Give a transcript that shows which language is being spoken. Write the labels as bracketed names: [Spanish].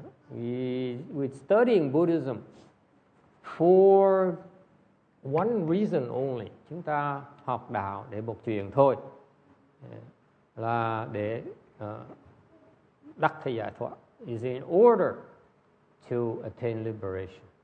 [English] We're studying Buddhism for one reason only. [Vietnamese] Chúng ta học đạo để một chuyện thôi, là để đắc thế giải thoát. [English] Is in order to attain liberation.